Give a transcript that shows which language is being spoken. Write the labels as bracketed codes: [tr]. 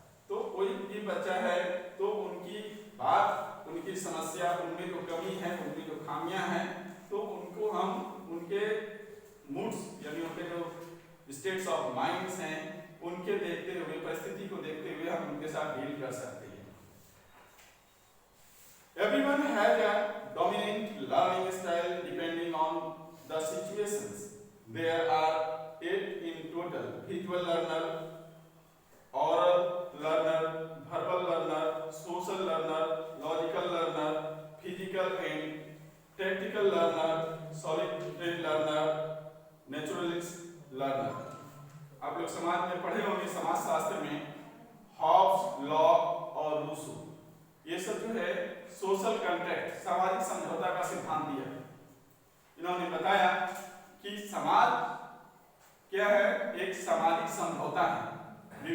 [hi] तो कोई भी बच्चा है तो उनकी बात, उनकी समस्या, उनमें जो कमी है, उनमें जो खामियां हैं, तो उनको हम उनके मूड्स यानी उनके जो स्टेट्स ऑफ माइंड्स हैं, उनके देखते हुए, परिस्थिति को देखते हुए हम उनके साथ डील कर सकते हैं। [en] Everyone has a dominant learning style depending on the situations. There are 8 in total: visual learner, oral learner, verbal learner, social learner, logical learner, physical and tactical learner, solitary learner, naturalist learner. [hi] आप लोग समाज में पढ़े होंगे, समाज शास्त्र में Hobbs, lock और रूसो, ये सब जो है सोशल कॉन्ट्रैक्ट, सामाजिक समझौता का सिद्धांत दिया। इन्होंने बताया कि समाज क्या है, एक सामाजिक समझौता है।